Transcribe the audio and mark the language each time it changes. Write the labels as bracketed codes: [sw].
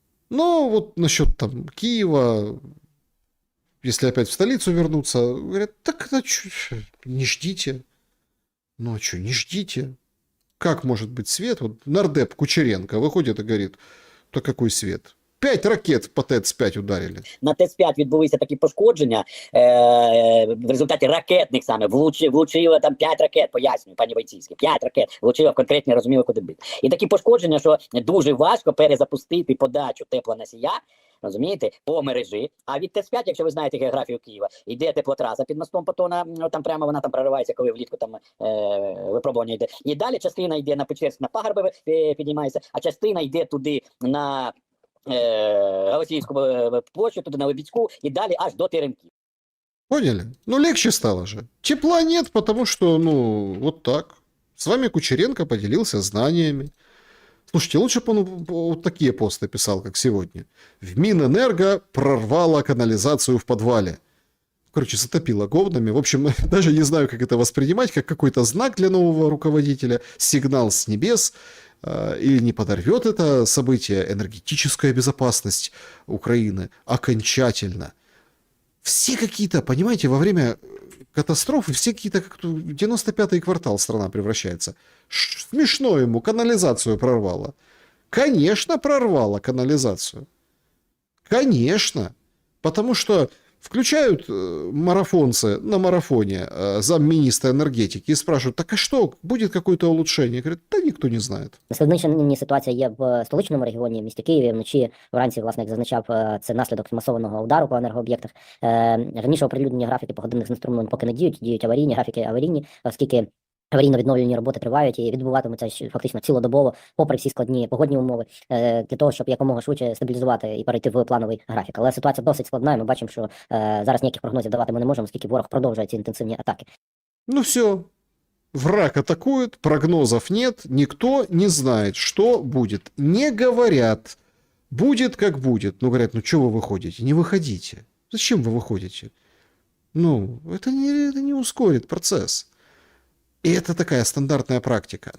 [ru] Но вот насчет там Киева, если опять в столицу вернуться, говорят, так это не ждите. Ну а что, не ждите. Как может быть свет? Вот нардеп Кучеренко выходит и говорит, то какой свет? 5 ракет по ТЕЦ-5 ударили. [uk] На ТЕЦ-5 відбулися такі пошкодження в результаті ракетних саме. Влучило там 5 ракет, пояснюю, пані Войціцьке, 5 ракет влучило в конкретні, розуміло, куди бити. І такі пошкодження, що дуже важко перезапустити подачу теплоносія, розумієте, по мережі. А від ТЕЦ-5, якщо ви знаєте географію Києва, йде теплотраса під мостом Патона, там прямо вона там проривається, коли влітку там випробування йде. І далі частина йде на Печерськ, на Пагорби піднімається, а частина йде туди на Голосіївську площу, туди на Лебідську і далі аж до Теремків. [ru] Поняли? Ну, легче стало же. Тепла нет, потому что, ну, вот так. С вами Кучеренко поделился знаниями. Слушайте, лучше бы он вот такие посты писал, как сегодня. В Минэнерго прорвало канализацию в подвале. Короче, затопило говнами. В общем, даже не знаю, как это воспринимать, как какой-то знак для нового руководителя, сигнал с небес, или не подорвет это событие энергетическая безопасность Украины окончательно. Все какие-то, понимаете, во время катастрофы все какие-то, как 95-й квартал страна превращается. Смешно ему, канализацию прорвало. Конечно, прорвало канализацию. Конечно. Потому что включают марафонцы на марафоне замминистра энергетики и спрашивают, так а что, будет какое-то улучшение? Говорят, да никто не знает. [uk] Складніша ситуація є в столичному регіоні, в місті Києві. Вночі, вранці, власне, як зазначав, це наслідок масованого удару по енергооб'єктах. Раніше оприлюднені графіки погодинних знеструмлень поки не діють, діють аварійні, графіки аварійні, оскільки Аварійно-відновлювальні роботи тривають і відбуватимуться фактично цілодобово, попри всі складні погодні умови, для того, щоб якомога швидше стабілізувати і перейти в плановий графік. Але ситуація досить складна, і ми бачимо, що зараз ніяких прогнозів давати ми не можемо, оскільки ворог продовжує ці інтенсивні атаки. [ru] Ну все, враг атакует, прогнозов нет, никто не знает, что будет. Не говорят, будет как будет. Ну, говорят, ну что вы выходите? Не выходите. Зачем вы выходите? Ну, это не ускорит процесс. И это такая стандартная практика.